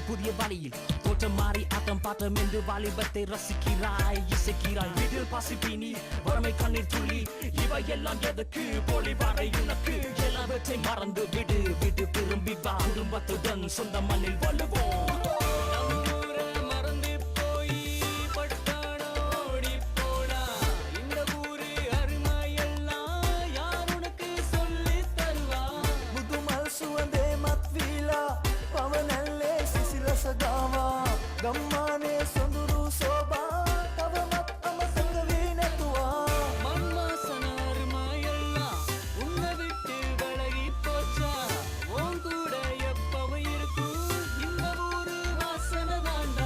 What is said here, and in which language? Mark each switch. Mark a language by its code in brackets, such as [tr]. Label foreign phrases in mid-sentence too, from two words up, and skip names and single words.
[ta] புதிய வழியில் தோற்றம் மாறி ஆட்டம் பாட்டம் என்று வாலிபத்தை ரசிக்கிறாய் இசைக்கிறாய் வீட்டில் பசிப்பினி வறுமை கண்ணீர் துள்ளி இவையெல்லாம் எதற்கு போலி வரை உனக்கு எல்லாவற்றை மறந்து விடு விடு திரும்பி வா குடும்பத்துடன் சொந்த மண்ணில் வாழுவோம் மறந்து போய் பட்டானோடி போனா இந்த ஊரு அருமையெல்லாம் யார் உனக்கு சொல்லி தருவா [si] බුදුමල් සුවඳේ මත් වීලා පවනැල්ලේ සිසිලස ගාවා ගම්මානේ සොඳුරු සෝබා තවමත් අමතක වී නැතුවා [ta] மண்வாசன அருமையெல்லாம் உன்னை விட்டு விலகி போச்சா உன் கூட எப்பவும் இருக்கும் இந்த ஊரு வாசனை தாண்டா